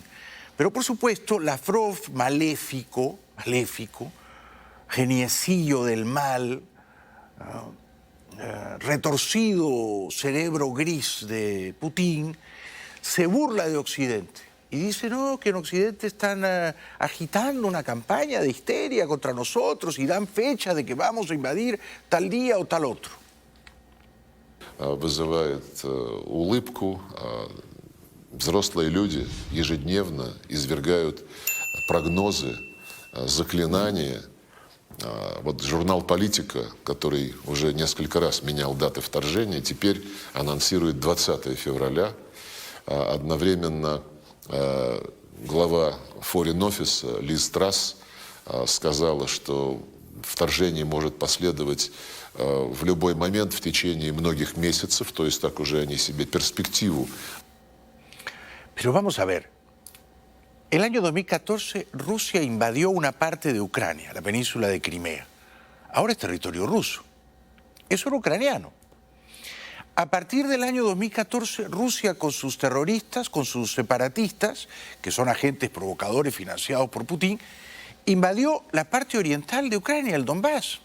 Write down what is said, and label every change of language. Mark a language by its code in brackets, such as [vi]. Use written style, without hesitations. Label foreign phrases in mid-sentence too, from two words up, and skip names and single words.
[es] Pero por supuesto, Lavrov, maléfico, geniecillo del mal, retorcido cerebro gris de Putin, se burla de Occidente y dice, no, que en Occidente están agitando una campaña de histeria contra nosotros y dan fecha de que vamos a invadir tal día o tal otro. [ru] Вызывает улыбку. Взрослые люди ежедневно извергают прогнозы, заклинания. Вот журнал «Политика», который уже несколько раз менял даты вторжения, теперь анонсирует 20 февраля. Одновременно глава Foreign Office Лиз Трасс сказала, что вторжение может последовать в любой момент в течение многих месяцев, то есть так уже они себе перспективу. [es] Pero vamos a ver, el año 2014 Rusia invadió una parte de Ucrania, la península de Crimea. Ahora es territorio ruso. Eso era ucraniano. A partir del año 2014, Rusia con sus terroristas, con sus separatistas, que son agentes provocadores financiados por Putin, invadió la parte oriental de Ucrania, el Donbass.